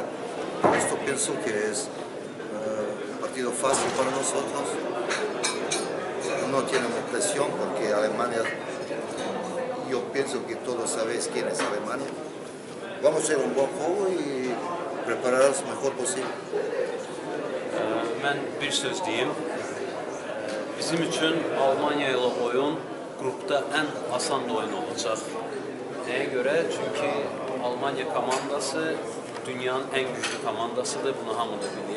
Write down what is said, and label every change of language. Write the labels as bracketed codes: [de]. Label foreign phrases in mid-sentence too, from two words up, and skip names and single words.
[es] Esto pienso que es un partido fácil para nosotros. No tenemos presión porque Alemania, yo pienso que todos sabéis quién es Alemania. Vamos a hacer un buen juego y prepararnos mejor posible. [az] Mən bir söz deyim. Bizim üçün Almanya ilə oyun qrupda ən asan oyun olacaq. Nəyə görə? Çünki Almanya komandası dünyanın ən güclü komandasıdır, bunu hamı da bilir.